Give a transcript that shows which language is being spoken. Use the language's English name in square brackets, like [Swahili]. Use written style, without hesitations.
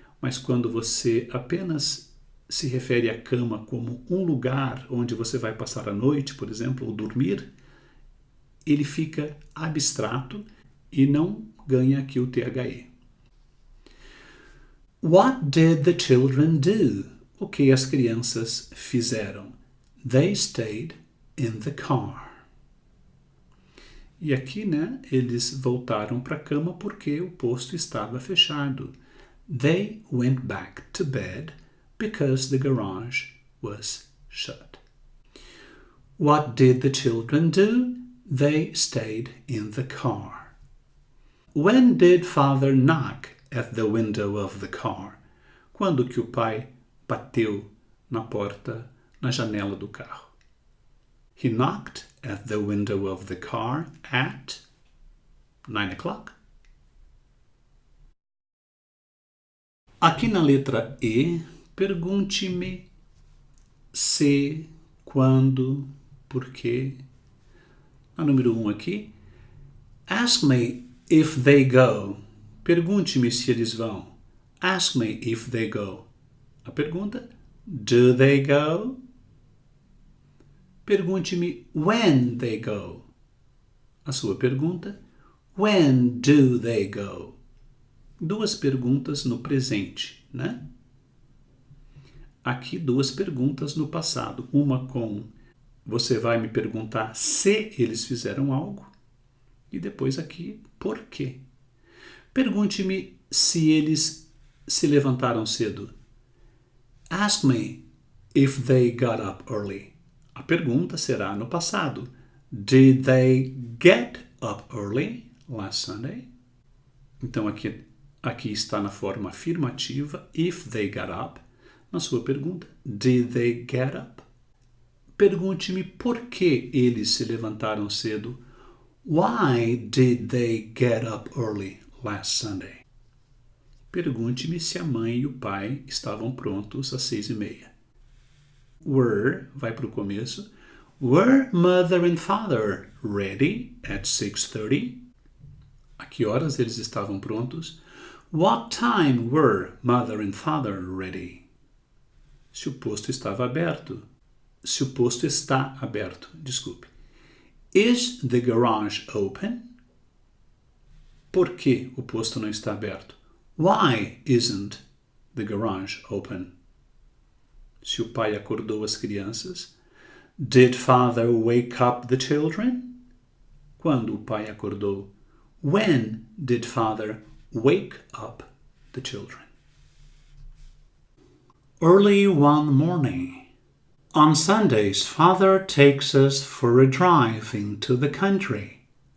[Portuguese] Mas quando você apenas se refere à cama como um lugar onde você vai passar a noite, por exemplo, ou dormir, ele fica abstrato e não ganha aqui o THE. [English] What did the children do? [Portuguese] O que as crianças fizeram? [English] They stayed in the car. [Portuguese] E aqui, eles voltaram para a cama porque o posto estava fechado. [English] They went back to bed because the garage was shut. What did the children do? They stayed in the car. When did father knock at the window of the car? [Portuguese] Quando que o pai bateu na porta, na janela do carro? [English] He knocked at the window of the car at 9 o'clock. [Portuguese] Aqui na letra E, pergunte-me se, quando, por quê. A número 1 aqui. [English] Ask me if they go. [Portuguese] Pergunte-me se eles vão. [English] Ask me if they go. [Portuguese] A pergunta, [English] do they go? [Portuguese] Pergunte-me [English] when they go. [Portuguese] A sua pergunta, [English] when do they go? [Portuguese] Duas perguntas no presente, Aqui duas perguntas no passado. Uma com você vai me perguntar se eles fizeram algo. E depois aqui, por quê? Pergunte-me se eles se levantaram cedo. [English] Ask me if they got up early. [Portuguese] A pergunta será no passado. [English] Did they get up early last Sunday? [Portuguese] Então aqui está na forma afirmativa, [English] if they got up. [Portuguese] Na sua pergunta, [English] did they get up? [Portuguese] Pergunte-me por que eles se levantaram cedo. [English] Why did they get up early last Sunday? [Portuguese] Pergunte-me se a mãe e o pai estavam prontos às 6:30. [English] Were, [Portuguese] vai para o começo. [English] Were mother and father ready at 6:30? [Portuguese] A que horas eles estavam prontos? [English] What time were mother and father ready? [Portuguese] Se o posto estava aberto. Se o posto está aberto, desculpe. [English] Is the garage open? [Portuguese] Por que o posto não está aberto? [English] Why isn't the garage open? [Portuguese] Se o pai acordou as crianças. [English] Did father wake up the children? [Portuguese] Quando o pai acordou? [English] When did father wake up the children? Early one morning. On Sundays, father takes us for a drive into the country.